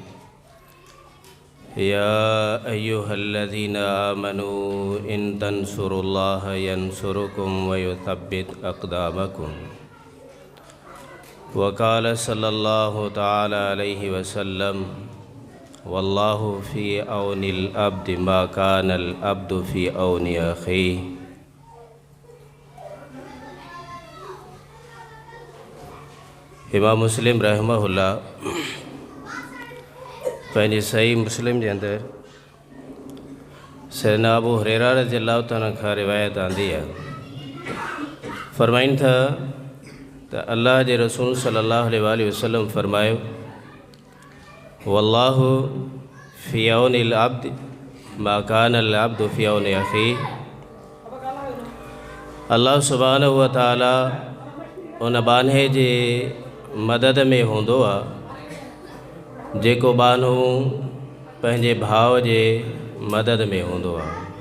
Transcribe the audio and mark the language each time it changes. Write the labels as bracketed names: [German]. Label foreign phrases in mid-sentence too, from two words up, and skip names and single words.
[Arabic] يا أيها الذين آمنوا إن تنصروا الله ينصركم ويثبت أقدامكم وقال صلى الله تعالى عليه وسلم والله في عون العبد ما كان العبد في عون أخيه. [Sindhi] इमाम मुस्लिम रहमहुल्लाह पंहिंजे सही मुस्लिम जे अंदरि सैयदना अबू हुरैरा [Arabic] رضي الله تعالى [Sindhi] खां रिवायत आंदी आहे। फरमाइनि था त अल्लाह जे रसूल [Arabic] صلى الله عليه وسلم [Sindhi] फरमायो [Arabic] والله في عون العبد ما كان العبد في عون أخيه. [Sindhi] अल्लाह [Arabic] سبحانه وتعالى [Sindhi] उन बान्हे जे मदद में हूंदो आहे जेको बान्हो पंहिंजे भाउ जे मदद में हूंदो आहे।